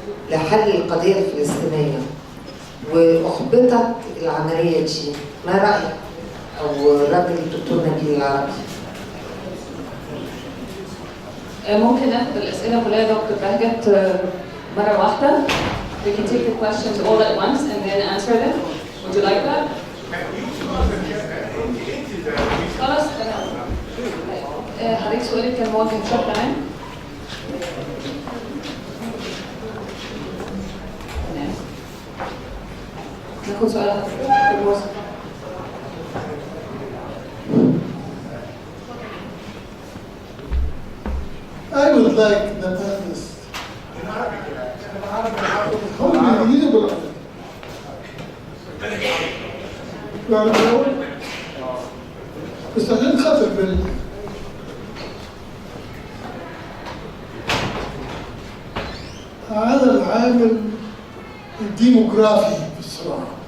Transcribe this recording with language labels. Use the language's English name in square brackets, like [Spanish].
[Arabic] لحل القضيه الفلسطينيه واحبطت العمليه دي، ما رايك؟ او راي الدكتور نبيل العربي؟ ممكن ناخد الاسئله كلها يا دكتور بهجت مره واحده. [English] We can take the questions all at once and then answer them. Would you like that? [Arabic] خلاص تمام. حضرتك سؤالك كان موجه بشكل عام؟ ناخد سؤال حضرتك. [English] I would like the panelists. [Arabic] هم بالانجليزي وبالعربي. بالعربي بس عشان خاطر هذا العامل الديموغرافي في الصراع.